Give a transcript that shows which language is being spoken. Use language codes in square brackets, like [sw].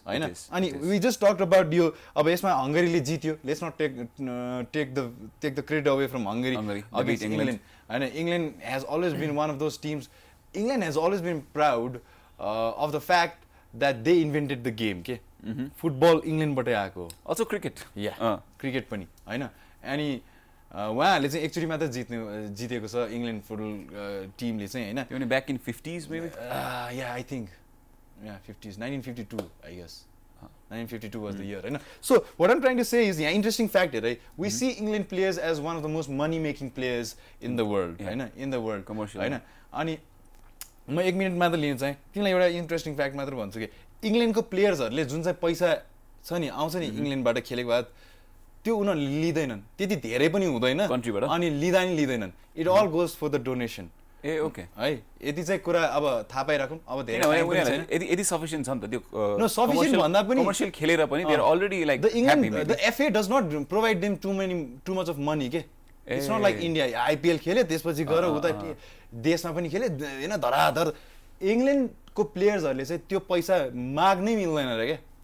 [en] हैन अनि we just talked about यो [ne] अब यसमा हंगरीले जित्यो [en] Let's not take the credit away from Hungary against England हैन England has always been one of those teams England has always been proud of the fact that they invented the game. Okay? [ne] Football England बाटै आएको. [en] Also cricket. Yeah. [ne] Cricket पनि हैन. अनि उहाँहरूले चाहिँ actually मात्र जितेको छ इंग्लैंड फुटबल टिमले चाहिँ हैन. त्यो नि [en] back in 50s maybe. Yeah, I think. Yeah, 50s. 1952, I guess. 1952 was the year. Right? So what I'm trying to say is, yeah, interesting fact here, right? We see England players as one of the most money-making players in the world. Right? In the world. Commercial. Right? [ne] अनि म एक minute मात्र लिन चाहिँ तिमीलाई एउटा interesting fact मात्र भन्छु कि इंग्लैंडको प्लेयर्सहरूले जुन चाहिँ पैसा छ नि आउँछ नि इंग्लैंडबाट खेलेको बाद त्यो उनीहरूले लिँदैनन् त्यति धेरै पनि हुँदैन अनि लिँदैनन् [en] it all goes for the donation [ne] A okay है यति चाहिँ कुरा अब थाहा पाइराखौँ अब धेरै यदि सफिसिएन्ट छ नि त त्यो नो सफिसिएन्ट भन्दा पनि कमर्शियल खेलेर पनि [en] they are already like the FA does not provide them too much of money [ne] के it's not like India IPL खेले त्यसपछि गएर उता देशमा पनि खेले हैन धराधर इंग्लैंडको प्लेयर्सहरूले चाहिँ त्यो पैसा माग्नै मिल्दैन रे के